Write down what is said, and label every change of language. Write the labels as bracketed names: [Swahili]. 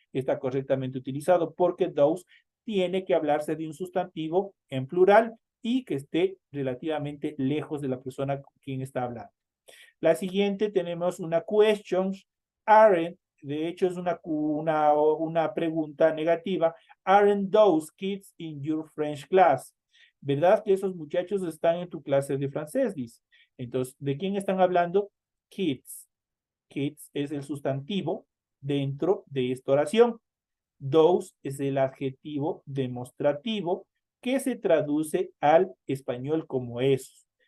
[Spanish] Está correctamente utilizado porque those tiene que hablarse de un sustantivo en plural y que esté relativamente lejos de la persona con quien está hablando. La siguiente tenemos una question. Aren't, de hecho es una pregunta negativa. [English] Aren't those kids in your French class? [Spanish] ¿Verdad que esos muchachos están en tu clase de francés? Dice. Entonces, ¿de quién están hablando? Kids. Kids es el sustantivo dentro de esta oración. Those es el adjetivo demostrativo que se traduce al español como esos.